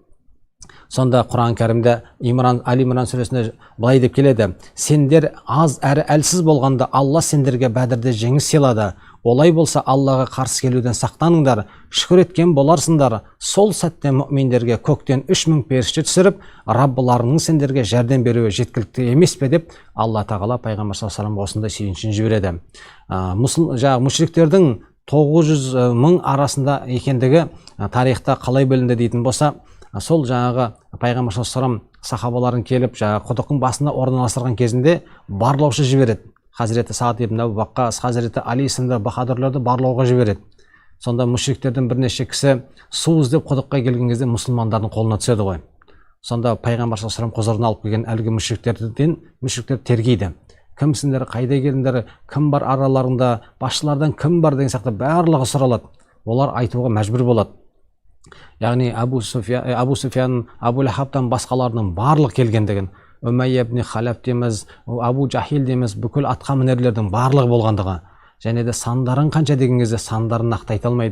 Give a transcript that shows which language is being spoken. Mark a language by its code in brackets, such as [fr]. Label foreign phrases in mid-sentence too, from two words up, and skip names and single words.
[kk] Сонда Құран кәрімде Али Имран сүресінде былай деп келеді: сендер аз әрі әлсіз болғанда Алла сендерге Бәдірде жеңіс сыйлады. Олай болса Аллаға қарсы келуден сақтаныңдар, шүкір еткен боларсыңдар. Сол сәтте мүминдерге көктен 3000 періште түсіріп, Раббыларының сендерге жәрдем беруі жеткілікті емес пе деп Алла тағала пайғамбар [ar] صلى الله عليه وسلم [kk] осындай сүйіншін жібереді. Мүшриктердің 900 мың арасында екендігі тарихта қалай білінді дейтін болса, сол жаңағы пайғамбар [ar] صلى الله عليه وسلم [kk] сахабаларын келіп құдықтың басына орналастырған кезінде барлаушы жібереді. Хазіреті Саад ибн Абу Ваққас, Хазіреті Али сынды баһадүрлерді барлауға жібереді. Сонда мүшриктердің бірнеше кісі су іздеп құдыққа келген кезде мұсылмандардың қолына түседі ғой. Сонда пайғамбар [ar] صلى الله عليه وسلم [kk] құзырына алып келген әлгі мүшриктер тергейді. Кімсіңдер, қайда келдіңдер, кім бар араларында, басшылардан кім бар деген сияқты барлығы сұралады. Олар айтуға мәжбүр болады. яғни Абу Суфиян, Абу Лахабтан басқаларының барлық келгендігін, Умайя ибн Халаф дейміз, Абу Жахил дейміз, бүкіл атқа мінерлердің барлығы болғандығы, және де сандарын қанша деген кезде сандарын нақты айта алмайды.